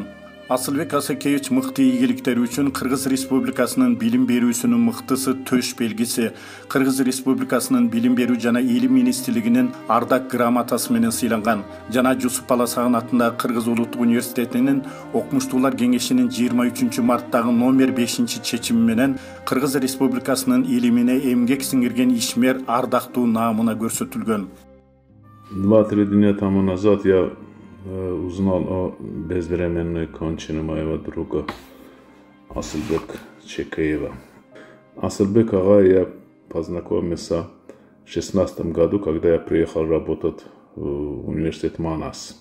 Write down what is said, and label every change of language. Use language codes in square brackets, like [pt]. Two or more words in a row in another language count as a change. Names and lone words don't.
[ky] Асылбек Асакеевич мыкты ийгиликтери үчүн Кыргыз Республикасынын билим берүүсүнүн мыктысы төш белгиси, Кыргыз Республикасынын билим берүү жана илим министрлигинин ардак грамотасы менен сыйланган жана Жусуп Баласагын атындагы Кыргыз Улуттук университетинин окумуштуулар кеңешинин 23 марттагы номер 5 чечими менен Кыргыз Республикасынын илимине эмгек сиңирген ишмер ардактуу наамына көрсөтүлгөн. [ru] 2-3 дня тому назад я узнал о безвременной кончине моего друга Асылбек Чикеева. Асылбек ага я познакомился в 2016 году, когда я приехал работать в университет Манас.